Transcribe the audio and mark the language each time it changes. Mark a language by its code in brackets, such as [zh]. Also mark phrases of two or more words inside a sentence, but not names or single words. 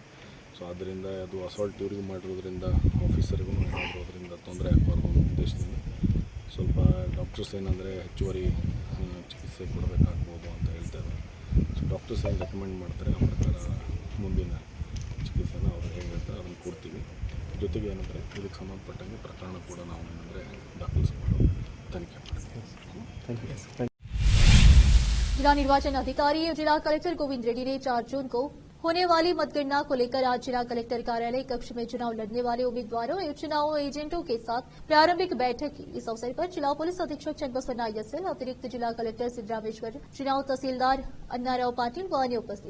[kn] ಸೊ ಆದ್ದರಿಂದ ಅದು ಅಸಾಲ್ಟ್ ಇವ್ರಿಗೂ ಮಾಡಿರೋದ್ರಿಂದ ಆಫೀಸರಿಗೂ ಏನಾದರೂ ಅದರಿಂದ ತೊಂದರೆ ಆಗಬಾರ್ದು ಅನ್ನೋ ಉದ್ದೇಶದಿಂದ ಸ್ವಲ್ಪ ಡಾಕ್ಟರ್ಸ್ ಏನಂದರೆ ಹೆಚ್ಚುವರಿ ಚಿಕಿತ್ಸೆ ಕೊಡಬೇಕಾಗ್ಬೋದು ಅಂತ ಹೇಳ್ತಾರೆ. ಸೊ ಡಾಕ್ಟರ್ಸ್ ಏನು ರೆಕಮೆಂಡ್ ಮಾಡ್ತಾರೆ ಆ ಪ್ರಕಾರ ಮುಂದಿನ ಚಿಕಿತ್ಸೆನ ಅವ್ರು ಹೇಗೆ ಹೇಳ್ತಾರೆ ಅದನ್ನು ಕೊಡ್ತೀವಿ. ಜೊತೆಗೆ ಏನಂದರೆ ಇದಕ್ಕೆ ಸಂಬಂಧಪಟ್ಟಂಗೆ ಪ್ರಕರಣ ಕೂಡ ನಾವು ಏನಂದರೆ ದಾಖಲಿಸಿಕೊಂಡು ತನಿಖೆ ಮಾಡ್ತೀವಿ. [hi] जिला निर्वाचन अधिकारी जिला कलेक्टर गोविंद रेड्डी ने 4 जून को होने वाली मतगणना को लेकर आज जिला कलेक्टर कार्यालय कक्ष में चुनाव लड़ने वाले उम्मीदवारों एवं चुनाव एजेंटों के साथ प्रारंभिक बैठक की। इस अवसर पर जिला पुलिस अधीक्षक चंद्रबसवन्ना YSL, अतिरिक्त जिला कलेक्टर सिद्धरामेश्वर, चुनाव तहसीलदार अन्नाराव पाटिल व अन्य उपस्थित।